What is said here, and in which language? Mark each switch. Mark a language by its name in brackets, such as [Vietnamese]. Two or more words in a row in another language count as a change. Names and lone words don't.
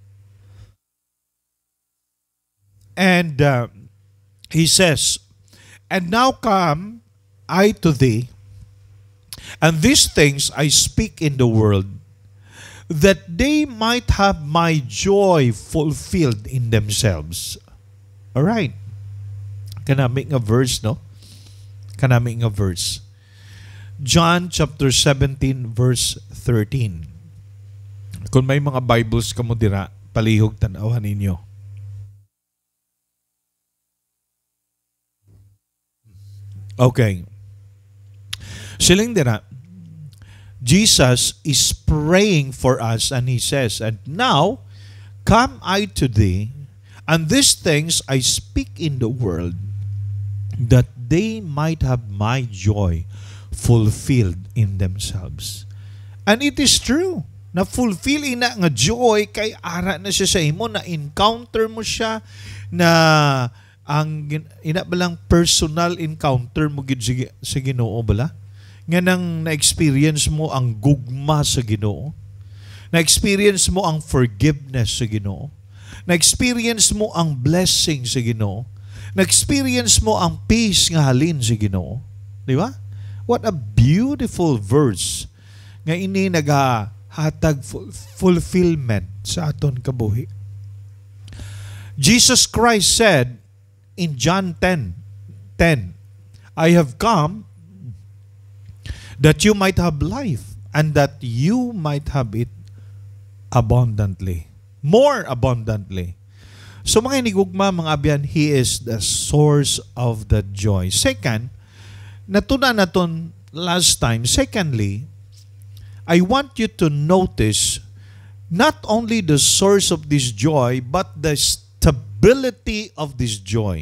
[English] And He says, and now come I to thee, and these things I speak in the world, that they might have my joy fulfilled in themselves. All right. [Hiligaynon] Kanami nga verse, no? Kanami nga verse. John chapter 17 verse 13. Kung may mga Bibles kamo dira, palihog tanawan ninyo. Okay. Siling dira, [English] Jesus is praying for us, and He says, and now come I to thee, and these things I speak in the world, that they might have my joy fulfilled in themselves. And it is true, [Hiligaynon] na fulfill ina nga joy kay ara na siya sa imo, na encounter mo siya, na ang ina balang [English] personal encounter [Hiligaynon] mo gid sa Ginoo bala, nga nang na-experience mo ang gugma sa Ginoo, na-experience mo ang forgiveness sa Ginoo, na-experience mo ang blessing sa Ginoo, na-experience mo ang peace nga halin sa Ginoo. Di ba? [English] What a beautiful verse [Hiligaynon] nga ini nagahatag fulfillment sa aton kabuhi. [English] Jesus Christ said in John 10:10, I have come that you might have life, and that you might have it abundantly. More abundantly. [Hiligaynon] So mga inigugma, mga abyan, [English] He is the source of the joy. [Hiligaynon] Second, natuna naton [English] last time. Secondly, I want you to notice not only the source of this joy, but the stability of this joy.